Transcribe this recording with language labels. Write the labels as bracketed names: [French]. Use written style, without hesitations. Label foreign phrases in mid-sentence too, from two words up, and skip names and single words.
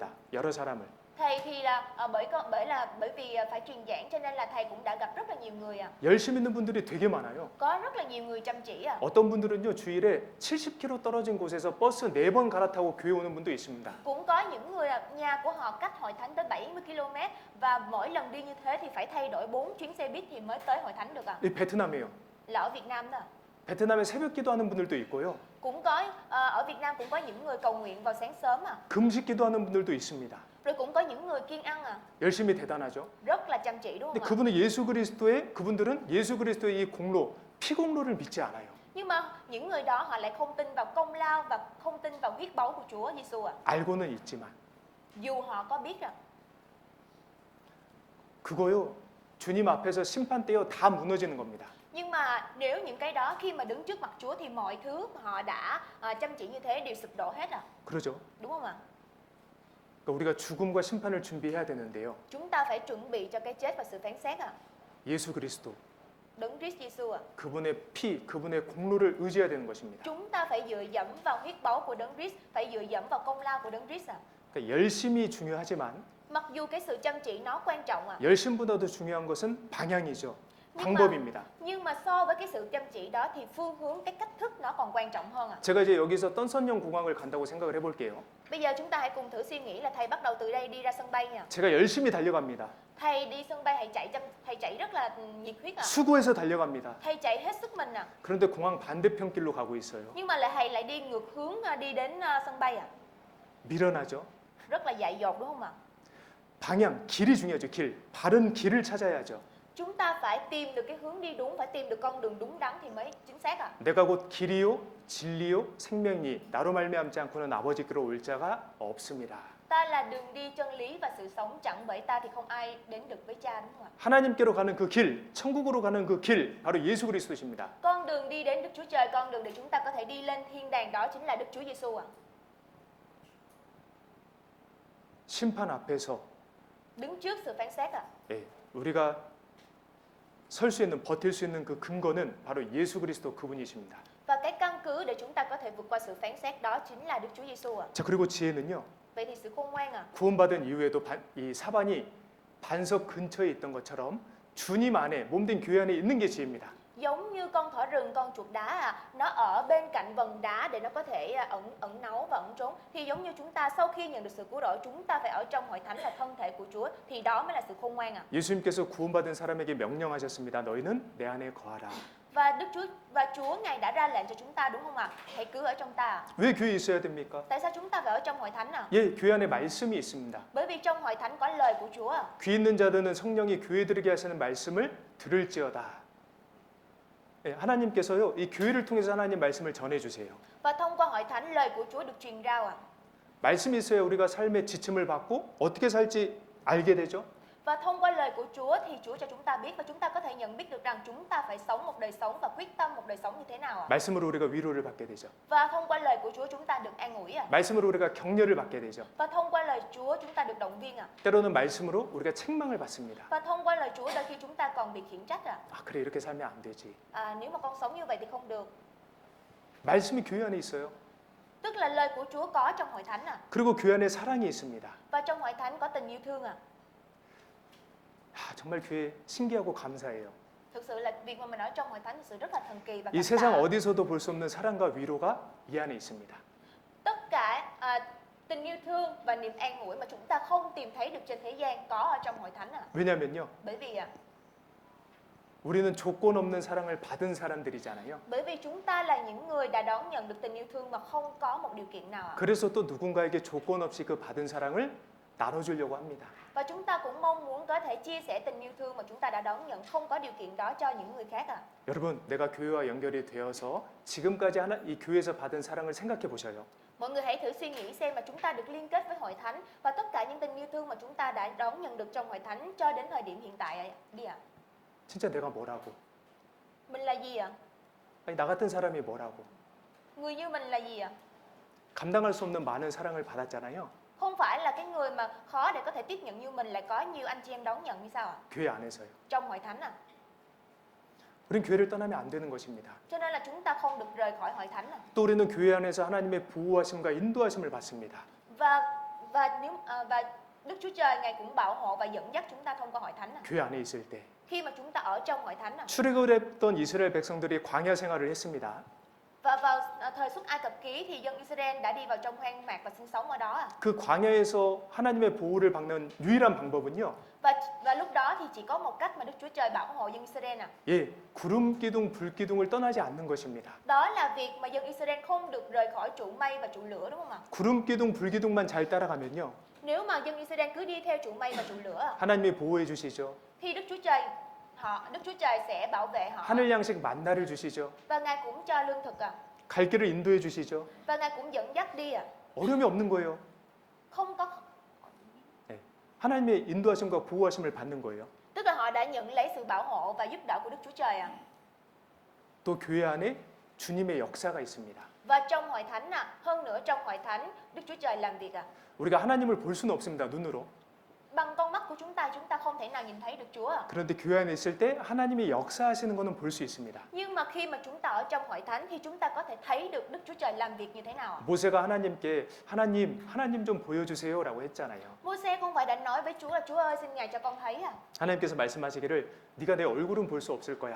[Korean] 여러 사람을. [Vietnamese] Thầy thì là bởi vì phải truyền giảng cho nên là thầy cũng đã gặp rất là nhiều người [Korean] 열심 있는 분들이 되게 많아요. [Vietnamese] Có rất là nhiều người chăm chỉ [Korean] 어떤 분들은요 주일에 70km 떨어진 곳에서 버스 4번 갈아타고 교회 오는 분도 있습니다. [Vietnamese] Cũng có những người nhà của họ cách hội thánh tới 70 km và mỗi lần đi như thế thì phải thay đổi 4 chuyến xe buýt thì mới tới hội thánh được [Korean] 이 베트남이에요. [Vietnamese] Là ở Việt Nam đó. [Korean] 베트남에 새벽 기도하는 분들도 있고요. [Vietnamese] Cũng có ở Việt Nam cũng có những người cầu nguyện vào sáng sớm [Korean] 금식 기도하는 분들도 있습니다. [Vietnamese] Rồi cũng có những người kiêng ăn [Korean] 열심히 대단하죠. [Vietnamese] Rất là chăm chỉ đúng [Korean] 근데 [Vietnamese] không [Korean] 그분들은 예수 그리스도의 이 공로, 피공로를 믿지 않아요. [Vietnamese] Nhưng mà những người đó họ lại không tin vào công lao và không tin vào huyết báu của Chúa Giêsu [Korean] 알고는 있지만 [Vietnamese] Dù họ có biết [Korean] 그거요. 주님 앞에서 심판때요 다 무너지는 겁니다. [Vietnamese] Nhưng mà nếu những cái đó khi mà đứng trước mặt Chúa thì mọi thứ mà họ đã chăm chỉ như thế đều sụp đổ hết [Korean] 그러죠. [Vietnamese] Đúng không ạ? [Korean] 그러니까 우리가 죽음과 심판을 준비해야 되는데요. [Vietnamese] Chúng ta phải chuẩn bị cho cái chết và sự phán xét [Korean] 예수 그리스도 [Vietnamese] Đấng Christ Giêsu [Korean] 그분의 피, 그분의 공로를 의지해야 되는 것입니다. [Vietnamese] Chúng ta phải dựa dẫm vào huyết báu của Đấng Christ, phải dựa dẫm vào công lao của Đấng Christ [Korean] 그러니까 열심이 중요하지만 [Vietnamese] Mặc dù cái sự chăm chỉ nó quan trọng [Korean] 열심보다도 중요한 것은 방향이죠. [Vietnamese] Nhưng [Korean] 방법입니다. [Vietnamese] nhưng mà so với cái sự chăm chỉ đó thì phương hướng, cái cách thức nó còn quan trọng hơn [Korean] 제가 이제 여기서 떤선령 공항을 간다고 생각을 해볼게요. [Vietnamese] Bây giờ chúng ta hãy cùng thử suy nghĩ là thầy bắt đầu từ đây đi ra sân bay nha. [Korean] 제가 열심히 달려갑니다. [Vietnamese] Thầy đi sân bay thầy chạy rất là nhiệt huyết [Korean] 수고해서 달려갑니다. [Vietnamese] Thầy chạy hết sức mình [Korean] 그런데 공항 반대편 길로 가고 있어요. [Vietnamese] Nhưng mà thầy lại đi ngược hướng đi đến sân bay [Korean] 미련하죠. [Vietnamese] Rất là dại dột đúng không ạ? [Korean] 방향, 길이 중요하죠. 길, 바른 길을 찾아야죠. [Vietnamese] Chúng ta phải tìm được cái hướng đi đúng, phải tìm được con đường đúng đắn thì mới chính xác [Korean] 내가 곧 길이요, 진리요, 생명이 나로 말미암지 않고는 아버지께로 올 자가 없습니다. [Vietnamese] Ta là đường đi chân lý và sự sống, chẳng bởi ta thì không ai đến được với cha đúng không ạ? [Korean] 하나님께로 가는 그 길, 천국으로 가는 그 길, 바로 예수 그리스도십니다. [Vietnamese] Con đường đi đến Đức Chúa Trời, con đường để chúng ta có thể đi lên thiên đàng đó chính là Đức Chúa Giêsu [Korean] 심판 앞에서 [Vietnamese] Đứng trước sự phán xét [Korean] 우리가 설 수 있는, 버틸 수 있는 그 근거는 바로 예수 그리스도 그분이십니다. [Vietnamese] Và cái căn cứ để chúng ta có thể vượt qua sự phán xét đó chính là Đức Chúa Giêsu [Korean] 자, 그리고 지혜는요. [Vietnamese] Vậy thì sự khôn ngoan [Korean] 구원받은 이후에도 이 사반이 반석 근처에 있던 것처럼 주님 안에 몸된 교회 안에 있는 게 지혜입니다. [Vietnamese] Giống như con thỏ rừng, con chuột đá nó ở bên cạnh vần đá để nó có thể ẩn náu và ẩn trốn. Thì giống như chúng ta sau khi nhận được sự cứu rỗi, chúng ta phải ở trong hội thánh là thân thể của Chúa. Thì đó mới là sự khôn ngoan [Korean] 예수님께서 구원받은 사람에게 명령하셨습니다. 너희는 내 안에 거하라. [Vietnamese] Và Chúa Ngài đã ra lệnh cho chúng ta đúng không ạ? Hãy cứ ở trong ta. [Korean] 왜 교회에 있어야 됩니까? [Vietnamese] Tại sao chúng ta phải ở trong hội thánh [Korean] 예, 교회 안에 말씀이 있습니다. [Vietnamese] Bởi vì trong hội thánh có lời của Chúa [Korean] 귀 있는 자들은 성령이 교회들에게 하시는 말씀을 들을지어다. 예, 하나님께서요, 이 교회를 통해서 하나님 말씀을 전해 주세요. [Vietnamese] Và thông qua hội thánh lời của Chúa được truyền rao [Korean] 말씀이 있어야 우리가 삶의 지침을 받고 어떻게 살지 알게 되죠. [Vietnamese] Và thông qua lời của Chúa thì Chúa cho chúng ta biết và chúng ta có thể nhận biết được rằng chúng ta phải sống một đời sống và quyết tâm một đời sống như thế nào [Korean] 말씀으로 우리가 위로를 받게 되죠. [Vietnamese] Và thông qua lời của Chúa chúng ta được an ủi [Korean] 말씀으로 우리가 격려를 받게 되죠. [Vietnamese] Và thông qua lời Chúa chúng ta được động viên [Korean] 때로는 말씀으로 우리가 책망을 받습니다. [Vietnamese] Và thông qua lời Chúa đôi khi chúng ta còn bị khiển trách [Korean] 아, 그래 이렇게 살면 안 되지. [Vietnamese] Nếu mà con sống như vậy thì không được [Korean] 말씀이 교회 안에 있어요. [Vietnamese] Tức là lời của Chúa có trong hội thánh à. [Korean] 그리고 교회 안에 사랑이 있습니다. [Vietnamese] Và trong hội thánh có tình yêu thương à. [Korean] 정말 교회 신기하고 감사해요. [Vietnamese] Thực sự là việc mà mình ở trong hội thánh thực sự rất là thần kỳ và [Korean] 이 [Vietnamese] cảm [Korean] 세상 [Vietnamese] tạ. [Korean] 어디서도 볼 수 없는 사랑과 위로가 이 안에 있습니다. [Vietnamese] Tất cả tình yêu thương và niềm an ủi mà chúng ta không tìm thấy được trên thế gian có ở trong hội thánh à. [Korean] 왜냐면요. [Vietnamese] Bởi vì [Korean] 우리는 조건 없는 사랑을 받은 사람들이잖아요. [Vietnamese] bởi vì chúng ta là những người đã đón nhận được tình yêu thương mà không có một điều kiện nào ạ. [Korean] 그래서 또 누군가에게 조건 없이 그 받은 사랑을 나눠주려고 합니다. [Vietnamese] Và chúng ta cũng mong muốn có thể chia sẻ tình yêu thương mà chúng ta đã đón nhận không có điều kiện đó cho những người khác ạ. [Korean] 여러분, 내가 교회와 연결이 되어서 지금까지 이 교회에서 받은 사랑을 생각해 보셔요. [Vietnamese] Mọi người hãy thử suy nghĩ xem mà chúng ta được liên kết với hội thánh và tất cả những tình yêu thương mà chúng ta đã đón nhận được trong hội thánh cho đến thời điểm hiện tại đi ạ. [Korean] 진짜 내가 뭐라고? [Vietnamese] Mình là gì ạ? [Korean] 아니, 나 같은 사람이 뭐라고? [Vietnamese] Người như mình là gì ạ? [Korean] 감당할 수 없는 많은 사랑을 받았잖아요. [Vietnamese] Không phải là cái người mà khó để có thể tiếp nhận như mình lại có nhiều anh chị em đón nhận như sao ạ? [Korean] 교회 안에서요. [Vietnamese] Trong hội thánh à. [Korean] 우린 교회를 떠나면 안 되는 것입니다. [Vietnamese] Cho nên là chúng ta không được rời khỏi hội thánh à. [Korean] 또 우리는 교회 안에서 하나님의 보호하심과 인도하심을 받습니다. [Vietnamese] Và Đức Chúa Trời Ngài cũng bảo hộ và dẫn dắt chúng ta thông qua hội thánh à. [Korean] 교회 안에 있을 때 [Vietnamese] Khi mà chúng ta ở trong hội thánh à. [Korean] 출애굽했던 이스라엘 백성들이 광야 생활을 했습니다. [Vietnamese] Và vào thời xuất Ai Cập ký thì dân Israel đã đi vào trong hoang mạc và sinh sống ở đó à. [Korean] 그 광야에서 하나님의 보호를 받는 유일한 방법은요. [Vietnamese] Và lúc đó thì chỉ có một cách mà Đức Chúa Trời bảo hộ dân Israel à. [Korean] 예, 구름 기둥, 불 기둥을 떠나지 않는 것입니다. [Vietnamese] Đó là việc mà dân Israel không được rời khỏi trụ mây và trụ lửa, đúng không ạ? [Korean] 구름 기둥, 불 기둥만 잘 따라가면요. [Vietnamese] Nếu mà dân Israel cứ đi theo trụ mây và trụ lửa [Korean] 하나님이 보호해 주시죠. [Vietnamese] thì Đức Chúa Trời sẽ bảo vệ họ. [Korean] 하늘 양식 만나를 주시죠. [Vietnamese] Và Ngài cũng cho lương thực à. [Korean] 갈 길을 인도해 주시죠. [Vietnamese] Và Ngài cũng dẫn dắt đi à. [Korean] 어려움이 없는 거예요. [Vietnamese] Không có, [Korean] 하나님의 인도하심과 보호하심을 받는 거예요. [Vietnamese] tức là họ đã nhận lấy sự bảo hộ và giúp đỡ của Đức Chúa Trời à. [Korean] 또 교회 안에 주님의 역사가 있습니다. [Vietnamese] Và trong hội thánh à, hơn nữa trong hội thánh Đức Chúa Trời làm việc à. [Korean] 우리가 하나님을 볼 수는 없습니다. 눈으로. [Vietnamese] Bằng con mắt của chúng ta không thể nào nhìn thấy được Chúa à. [Korean] 그런데 교회 안에 있을 때 하나님이 역사하시는 것은 볼 수 있습니다. [Vietnamese] Nhưng mà khi mà chúng ta ở trong hội thánh thì chúng ta có thể thấy được Đức Chúa Trời làm việc như thế nào ạ. [Korean] 모세가 하나님께 하나님 좀 보여주세요라고 했잖아요. [Vietnamese] Môi-se không phải đã nói với Chúa là Chúa ơi xin Ngài cho con thấy à. [Korean] 하나님께서 말씀하시기를 네가 내 얼굴은 볼 수 없을 거야.